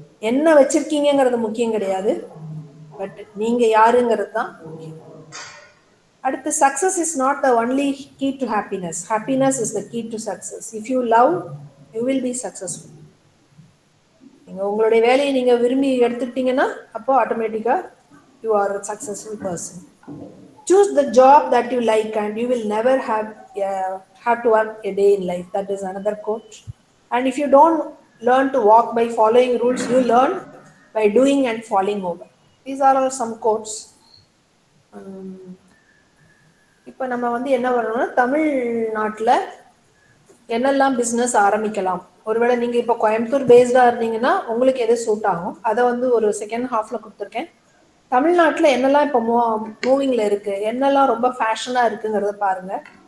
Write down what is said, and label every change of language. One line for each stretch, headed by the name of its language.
Tamil: என்ன வச்சிருக்கீங்கிறது முக்கியம் கிடையாது, பட் நீங்கள் யாருங்கிறது தான் முக்கியம்.
English: அடுத்து success is not the only key to happiness. Happiness is the key to success. If you love you will be successful.
Tamil: நீங்கள் உங்களுடைய வேலையை நீங்கள் விரும்பி எடுத்துக்கிட்டீங்கன்னா அப்போ ஆட்டோமேட்டிக்காக
English: You are a successful person. Choose the job that you like and you will never have to work a day in life. That is another quote. And if you don't learn to walk by following rules, you learn by doing and falling over. These are all some quotes.
Tamil: இப்போ நம்ம வந்து என்ன பண்ணணும்னா தமிழ்நாட்டில் என்னெல்லாம் business ஆரம்பிக்கலாம். ஒருவேளை நீங்கள் இப்போ கோயம்புத்தூர் பேஸ்டாக இருந்தீங்கன்னா உங்களுக்கு எது சூட் ஆகும் அதை வந்து ஒரு செகண்ட் ஹாஃபில் கொடுத்துருக்கேன். தமிழ்நாட்டில் என்னெல்லாம் இப்போ மூவிங்கில் இருக்குது, என்னெல்லாம் ரொம்ப ஃபேஷனாக இருக்குங்கிறத பாருங்கள்.